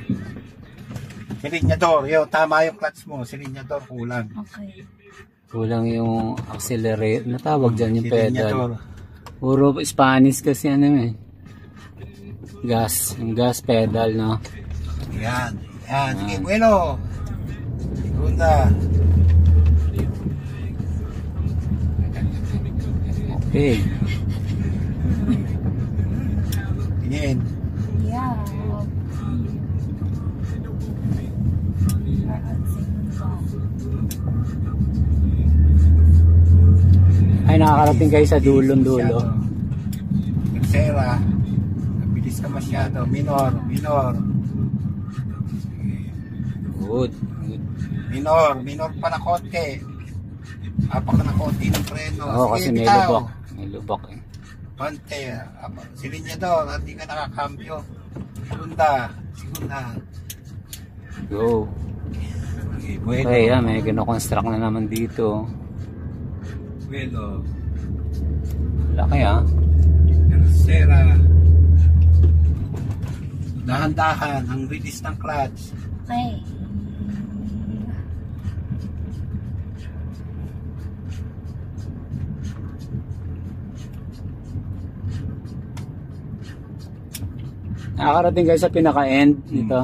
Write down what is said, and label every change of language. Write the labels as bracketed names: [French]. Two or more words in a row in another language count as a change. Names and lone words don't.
[Filipino] Si Linyador, tama yung clutch mo. Si Linyador, kulang. Okay. Kulang yung accelerate. Natawag dyan yung Si Linyador. pedal. Puro Spanish kasi ano eh. Gas. Yung [English] gas pedal, [Filipino] no? Yan. Sige, bueno. Segunda. Okay. Tingin. Yeah. Ay, nakakarating kayo sa dulong-dulo. Tercera. Mabilis ka masyado. Minor. Good. Minor pa na konti. Apak na konti ng preno. Oo, kasi may bitaw. lubak. May lubak eh. Pante. Si Linyador, hindi ka nakakambyo. Segunda. Go. Okay, bueno. Okay, may gino-construct na naman dito. Bueno. Laki ah. Tercera. Dahan-dahan ang release ng clutch. Okay. Nakakarating kayo sa pinaka-end nito.